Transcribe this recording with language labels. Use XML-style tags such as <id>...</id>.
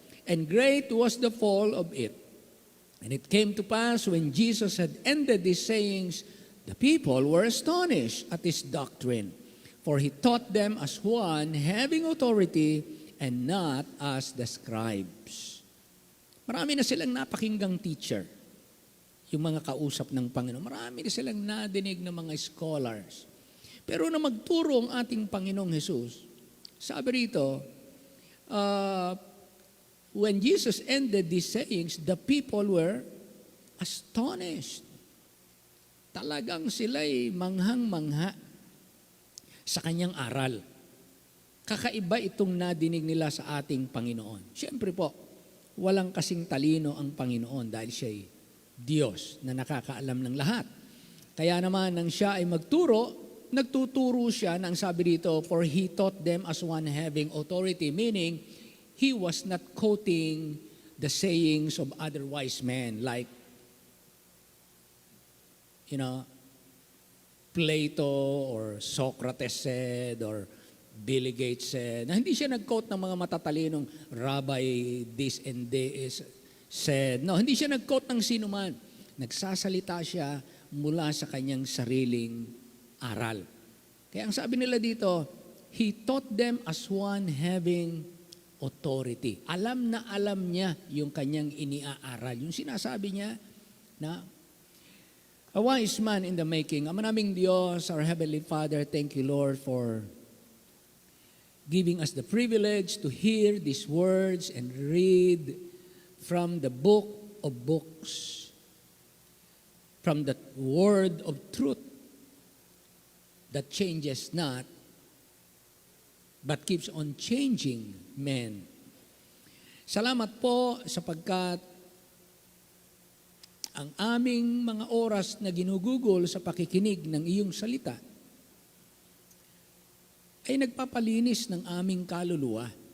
<en>And great was the fall of it. And it came to pass, when Jesus had ended these sayings, the people were astonished at his doctrine. For he taught them as one having authority, and not as the scribes.</en> <tl>Marami na silang napakinggang teacher, yung mga kausap ng Panginoon. Marami na silang nadinig ng mga scholars. Pero na magturo ang ating Panginoong Jesus, sabi rito,</tl> <en>when Jesus ended these sayings, the people were astonished.</en> <tl>Talagang sila'y manghang-mangha sa kanyang aral. Kakaiba itong nadinig nila sa ating Panginoon. Siyempre po, walang kasing talino ang Panginoon dahil siya'y Diyos na nakakaalam ng lahat. Kaya naman nang siya ay nagtuturo siya ng sabi dito,</tl> <en>for he taught them as one having authority, meaning he was not quoting the sayings of other wise men like, Plato or Socrates said or Billy Gates said.</en> <tl>Na hindi siya nag-quote ng mga matatalinong rabbi</tl> <en>this and this said.</en> <tl>No, hindi siya nag-quote ng sino man. Nagsasalita siya mula sa kanyang sariling aral. Kaya ang sabi nila dito,</tl> <en>he taught them as one having authority.</en> <tl>Alam na alam niya yung kanyang iniaaral. Yung sinasabi niya na</tl> <en>a wise man in the making.</en> <tl>Ama naming Diyos,</tl> <en>our Heavenly Father, thank you, Lord, for giving us the privilege to hear these words and read from the book of books, from the word of truth that changes not, but keeps on changing men.</en> <tl>Salamat po sapagkat ang aming mga oras na ginugugol sa pakikinig ng iyong salita ay nagpapalinis ng aming kaluluwa.</tl>